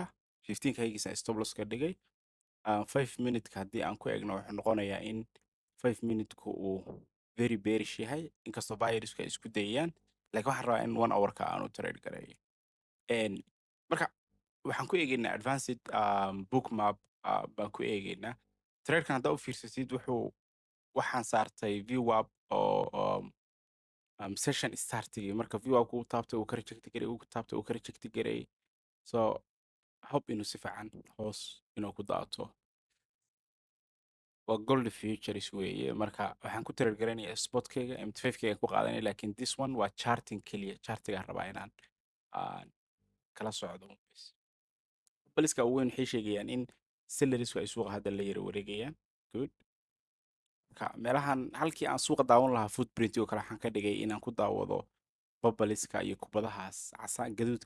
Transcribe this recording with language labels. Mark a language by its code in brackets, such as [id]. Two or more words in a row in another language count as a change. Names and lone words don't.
[so] 15ka haygiisa [en] stop loss [so] ka dhigay. 5 minute haddii aan ku eegno wuxuu noqonayaa in 5 minute-ku uu [en] very bearish [so] yahay inkastoo buyersku ay isku dayayaan laakiin waxaan rabaa in 1 hour-ka aanu trade gareeyo. Marka waxaan ku eegaynaa [en] advanced book map [so] baan ku eegaynaa. Tradekan haddaa u fiirsatid waxaan saartay VWAP oo session startigii marka VWAP uu taabtay uu ka reject garay uu taabtay uu ka reject garay. [en] So hope [so] inuu si fiican hoos inuu ku daato. waa [en] gold futures [so] weeye marka waxaan ku trade garanayaa spotkayga MT5kayga ku qaadanaya laakiin [en] this one [so] waa charting keliya chartigaan rabaa inaan aan kala socdo bas baliska ugu weyn waxay sheegayaan in salarisku ay suuqa hadda la yara wareegayaan good marka meelahan halkii aan suuqa daawan lahaa footprint oo kale waxaan ka dhigay inaan ku daawado bubbliska iyo kubadahaas casaan gaduudka